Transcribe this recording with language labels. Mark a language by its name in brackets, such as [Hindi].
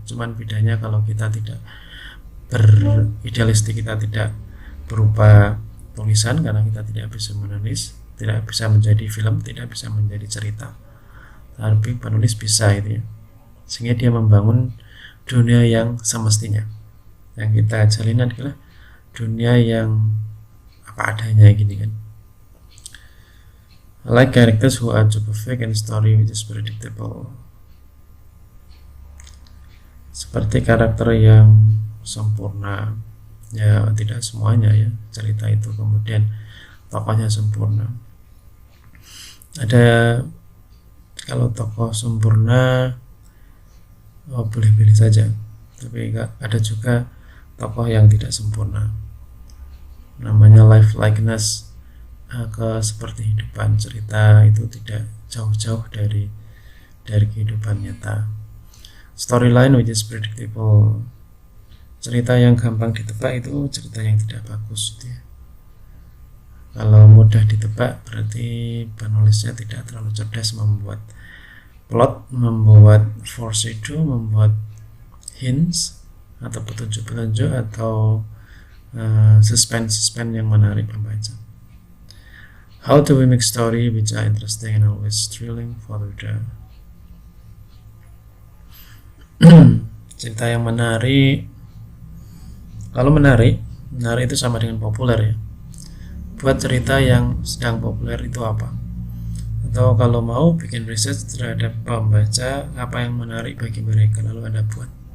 [Indonesian] Cuman bedanya kalau kita tidak beridealistik, kita tidak berupa tulisan, karena kita tidak bisa menulis, tidak bisa menjadi film, tidak bisa menjadi cerita. Tapi penulis bisa itu ya, sehingga dia membangun dunia yang semestinya. Yang kita jalin adalah dunia yang apa adanya gini kan. [English] Like characters who are too perfect and story which is predictable. [Indonesian] Seperti karakter yang sempurna ya, tidak semuanya ya cerita itu kemudian tokohnya sempurna. Ada kalau tokoh sempurna boleh-boleh saja, tapi ada juga tokoh yang tidak sempurna, namanya life likeness, seperti kehidupan cerita itu tidak jauh-jauh dari kehidupan nyata. [English] Storyline which is predictable, [Indonesian] cerita yang gampang ditebak itu cerita yang tidak bagus gitu ya. Kalau mudah ditebak berarti penulisnya tidak terlalu cerdas membuat plot, membuat foreshadow, membuat hints atau petunjuk-petunjuk atau suspense yang menarik pembaca. [English] How do we make story which are interesting and always thrilling for the reader? [Indonesian] Cerita yang menarik, kalau menarik itu sama dengan populer ya. Buat cerita yang sedang populer itu apa? Atau kalau mau bikin research terhadap pembaca, apa yang menarik bagi mereka, lalu Anda buat.